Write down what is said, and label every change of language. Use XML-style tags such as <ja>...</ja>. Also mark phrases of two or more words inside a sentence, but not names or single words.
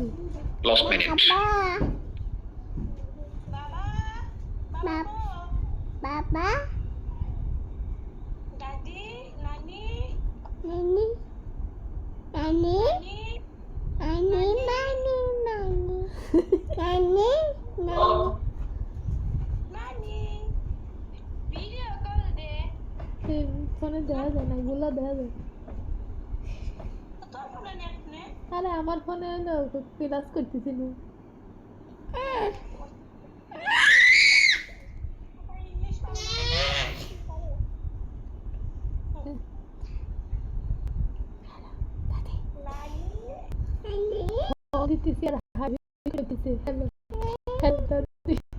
<en>last minute.</en> <bn>Baba. Daddy, Nani. Nani. Nani. Nani. Nani. Nani. Nani. Nani.</bn> <en>Video call</en> <bn>de. ফোনে দেখা যায় না গুলা দেখা যায় তোর ফোনে নেট নে আরে আমার ফোনে ক্লাস করতেছি না দিতেছি আর হাবি করতেছি হ্যালো হ্যালো দাদি</bn>